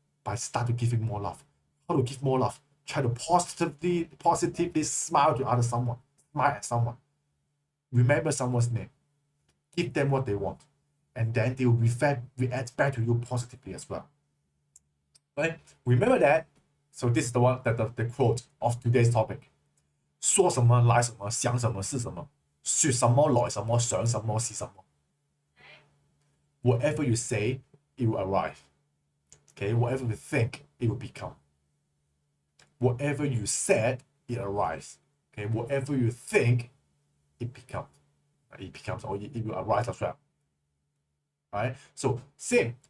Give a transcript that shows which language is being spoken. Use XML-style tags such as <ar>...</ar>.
<en>By start giving more love. How to give more love? Try to positively smile to someone. Smile at someone. Remember someone's name. Give them what they want. And then they will react back to you positively as well. Right? Remember that. So this is the one that the quote of today's topic.</en> <zh>说什么来什么，想什么是什么，说什么来什么，想什么是什么。</zh> <en>Whatever you say, it will arrive. Okay, whatever you think, it will become. Whatever you said, it arrives. Okay, whatever you think, it becomes. It becomes, or it will arise as well. Right? So, same.</en>